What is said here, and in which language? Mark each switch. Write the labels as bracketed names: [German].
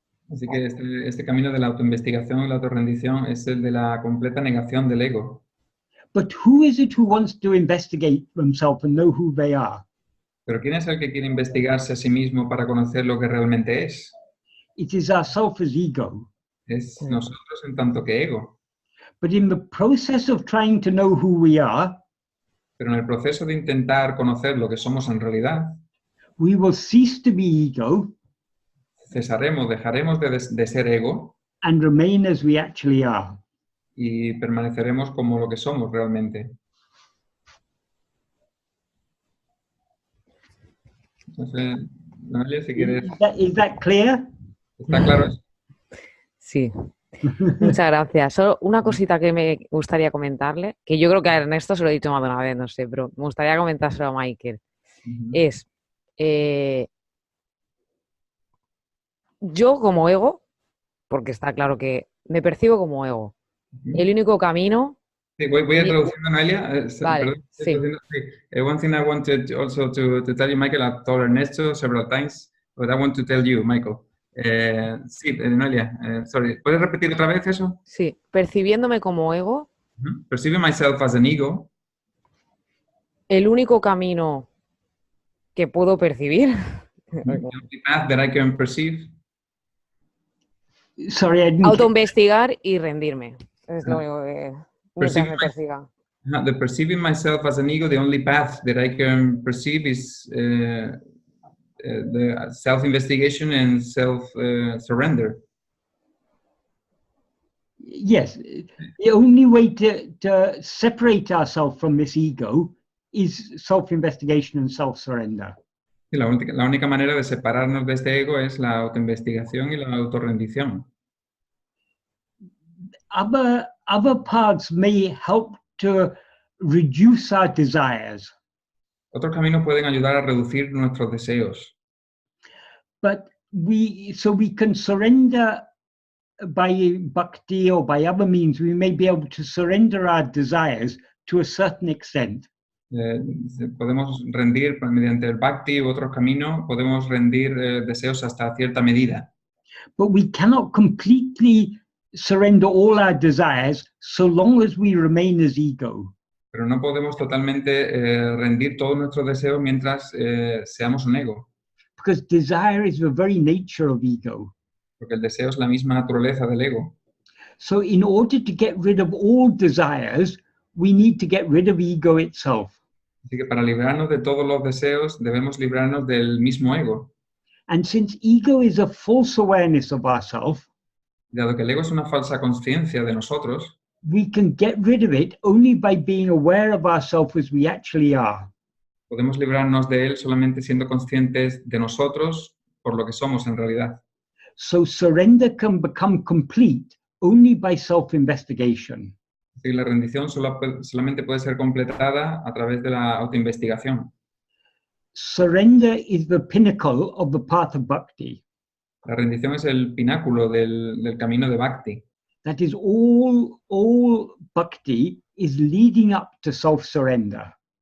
[Spanish] Así que este camino de la autoinvestigación y la autorrendición es el de la completa negación del ego. [English] But who is it who wants to investigate themselves and know who they are? [Spanish] Pero ¿quién es el que quiere investigarse a sí mismo para conocer lo que realmente es? [English] It is ourself as ego. [Spanish] Es nosotros en tanto que ego. [English] But in the process of trying to know who we are, [Spanish] Pero en el proceso de intentar conocer lo que somos en realidad, [English] we will cease to be ego [Spanish] dejaremos de ser ego [English] and remain as we actually are. [Spanish] y permaneceremos como lo que somos realmente. Entonces, Noelia, si quieres... [English] Is that clear? [Spanish] ¿Está claro eso? Sí. Muchas gracias. Solo una cosita que me gustaría comentarle, que yo creo que a Ernesto se lo he dicho más de una vez, no sé, pero me gustaría comentárselo a Michael. Es, yo como ego, porque está claro que me percibo como ego, el único camino... Sí, voy a traducir, Noelia. Vale, Perdón, sí. [English] one thing I wanted also to tell you, Michael, I've told Ernesto several times, but I want to tell you, Michael. [Spanish] Sí, Noelia, [English] sorry. [Spanish] ¿Puedes repetir otra vez eso? Sí, percibiéndome como ego, [English] Perceiving myself as an ego, [Spanish] el único camino que puedo percibir, [English] the only path that I can perceive, Sorry, I didn't get- [Spanish] autoinvestigar y rendirme. Es lo único que mientras [English] Percibing [Spanish] me persiga. [English] the perceiving myself as an ego, the only path that I can perceive is the self-investigation and self-surrender. Yes, the only way to separate ourselves from this ego is self-investigation and self-surrender. [Spanish] Sí, la única manera de separarnos de este ego es la autoinvestigación y la autorrendición. [English] Other paths may help to reduce our desires, [Spanish] Otros caminos pueden ayudar a reducir nuestros deseos, [English] but we can surrender by bhakti or by other means. We may be able to surrender our desires to a certain extent. [Spanish] podemos rendir mediante el bhakti u otros caminos, podemos rendir deseos hasta cierta medida, [English] But we cannot completely surrender all our desires so long as we remain as ego. [Spanish] pero no podemos totalmente rendir todos nuestros deseos mientras seamos un ego, [English] Because desire is the very nature of ego. [Spanish] porque el deseo es la misma naturaleza del ego. [English] So in order to get rid of all desires, we need to get rid of ego itself. [Spanish] Así que para librarnos de todos los deseos debemos librarnos del mismo ego. [English] And since ego is a false awareness of ourself, [Spanish] Dado que el ego es una falsa conciencia de nosotros, [English] we can get rid of it only by being aware of ourselves as we actually are. [Spanish] podemos librarnos de él solamente siendo conscientes de nosotros por lo que somos en realidad. [English] So surrender can become complete only by self-investigation. [Spanish] Así que la rendición solamente puede ser completada a través de la autoinvestigación. [English] Surrender is the pinnacle of the path of bhakti. [Spanish] La rendición es el pináculo del camino de Bhakti. [English] That is, all bhakti is leading up to self-surrender.